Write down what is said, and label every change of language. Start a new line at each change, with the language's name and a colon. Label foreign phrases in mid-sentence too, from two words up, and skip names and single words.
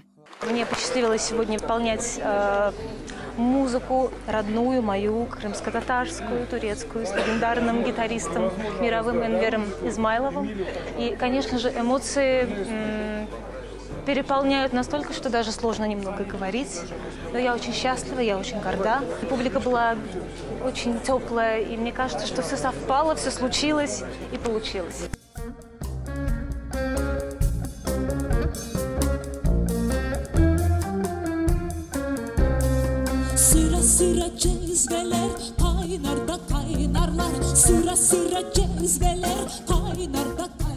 Russian: Мне посчастливилось сегодня исполнять музыку родную, мою, крымско-татарскую, турецкую, с легендарным гитаристом мировым Энвером Измайловым. И, конечно же, эмоции переполняют настолько, что даже сложно немного говорить. Но я очень счастлива, я очень горда. Публика была очень теплая, и мне кажется, что все совпало, все случилось и получилось.
Turkish: Sıra sıra cezveler kaynar da kaynarlar. Sıra sıra cezveler kaynar da